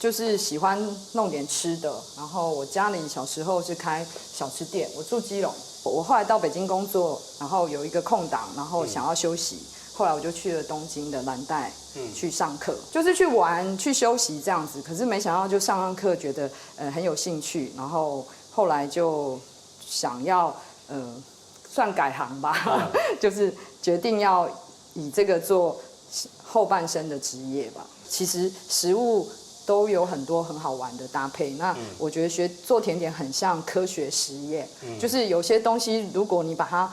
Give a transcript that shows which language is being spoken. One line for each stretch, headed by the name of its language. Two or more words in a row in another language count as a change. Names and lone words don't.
Chinese: 就是喜歡弄點吃的，然後我家裡小時候是開小吃店，我住基隆，我後來到北京工作，然後有一個空檔，然後想要休息。後來我就去了東京的藍帶去上課，就是去玩、去休息這樣子。可是沒想到就上課覺得很有興趣，然後後來就想要算改行吧，就是決定要以这个做后半生的职业吧。其实食物都有很多很好玩的搭配。那我觉得做甜点很像科学实验，就是有些东西如果你把它